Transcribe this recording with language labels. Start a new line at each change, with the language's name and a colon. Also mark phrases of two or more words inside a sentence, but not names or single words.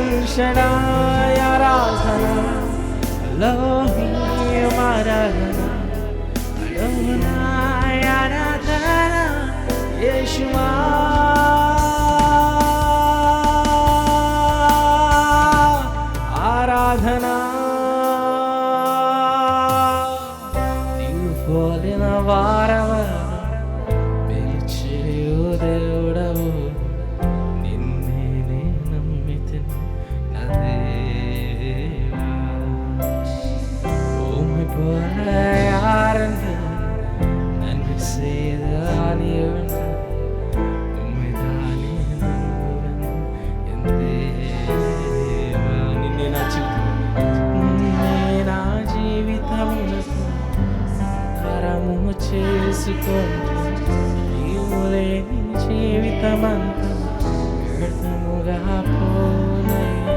Telugu: Shaddai Aradhana, Elohim Aradhana, Adonai Aradhana, Yeshua Aradhana. నీవు పోలిన వారవా పిలిచేయు దేవుడవు, నిన్నే నే నమ్మితిని నా దేవా.
Tamil: உம்மை போல யாருண்டு நன்மை செய்தால் என்று உம்மைதானே நம்புவேன் என் தேவா.
Telugu: నిన్నే నా జీవితమునకు తరము చేసుకుంటూ, నీవు లేని జీవితమంతా వ్యర్థముగా పోనయ్యా.